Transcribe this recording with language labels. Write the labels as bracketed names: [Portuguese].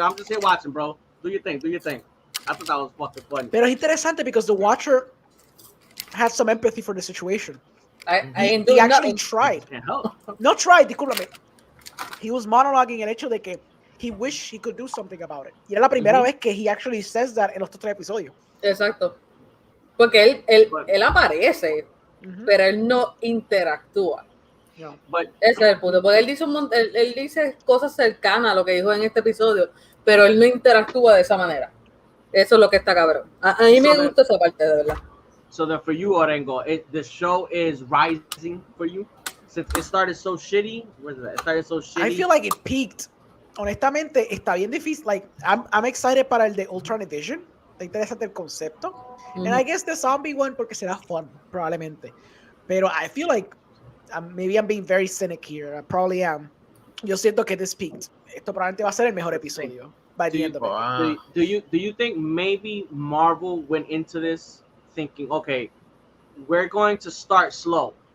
[English] I'm just here watching, bro. Do your thing. I thought that was fucking funny. [Spanish] Pero es interesante [English] because the Watcher had some empathy for the situation. He actually tried. No tried, [Spanish] discúlpame. [English] He was monologuing [Spanish] el hecho de que [English] he wished he could do something about it. Y era la primera vez que he actually says that en los 3 episodios. [Spanish] Exacto. Porque él aparece, pero él no interactúa. No. Ese es el punto. Porque él dice cosas cercanas a lo que dijo en este episodio, pero él no interactúa de esa manera. Eso es lo que está cabrón. A mí me gusta esa parte, de verdad. [English] So then for you, Orengo, the show is rising for you? Since it started so shitty? What is that? It started so shitty? I feel like it peaked. [Spanish] Honestamente, está bien difícil. [English] Like, I'm excited [Spanish] para el de Ultron Edition. Está interesante el concepto. [English] And I guess the zombie one [Spanish] porque será [English] fun, [Spanish] probablemente. [English] Pero I feel like maybe I'm being very cynic here. I probably am. [Spanish] Yo siento que [English] this peaked. [Spanish] Esto probablemente va a ser el mejor episodio [English] by the end of it. Do you think maybe Marvel went into this thinking, okay, we're going to start slow.